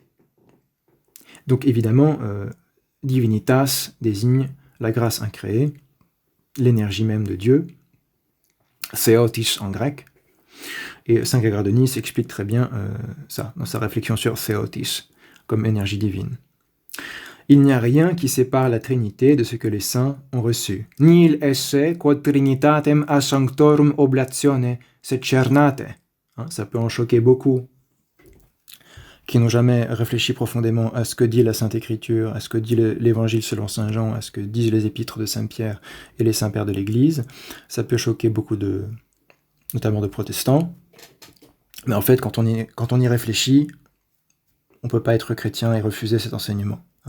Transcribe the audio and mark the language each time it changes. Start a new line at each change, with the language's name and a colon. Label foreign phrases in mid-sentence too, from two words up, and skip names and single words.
French: Donc évidemment, divinitas désigne la grâce incréée, l'énergie même de Dieu, Theotis en grec, et Saint Grégoire de Nice explique très bien ça, dans sa réflexion sur Theotis, comme énergie divine. Il n'y a rien qui sépare la Trinité de ce que les saints ont reçu.
Latin: Nihil esse quod trinitatem a sanctorum oblatione secernate.
French: Ça peut en choquer beaucoup, qui n'ont jamais réfléchi profondément à ce que dit la Sainte Écriture, à ce que dit l'Évangile selon Saint Jean, à ce que disent les épîtres de Saint Pierre et les saints pères de l'Église. Ça peut choquer beaucoup notamment de protestants. Mais en fait, quand on y réfléchit, on ne peut pas être chrétien et refuser cet enseignement.